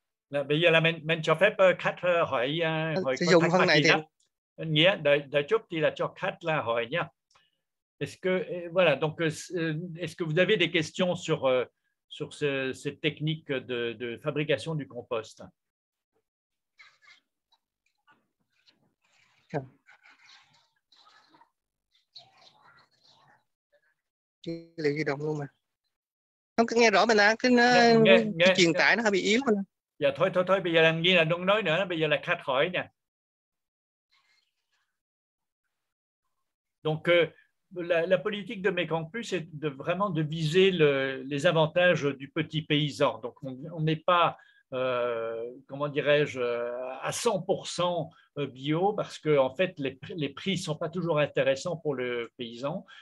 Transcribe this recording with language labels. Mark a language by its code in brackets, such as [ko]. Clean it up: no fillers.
[vi] Là bây giờ là mình cho phép khách hỏi sử dụng phân này thì nghĩa đợi chút thì là cho khách là hỏi nhá. [fr] Est-ce que voilà donc est-ce que vous avez des questions sur cette technique de fabrication du compost? [vi] Liệu di động luôn mà không có nghe rõ mình cái truyền tải nó hơi bị yếu. Dạ thôi bây giờ làm như là đừng nói nữa, bây giờ là khách hỏi nè. [fr] Donc la politique de Mekong Plus est vraiment de viser les avantages du petit paysan. Donc on n'est pas comment dirais-je à 100% bio parce que en fait les prix sont pas toujours intéressants pour le paysan.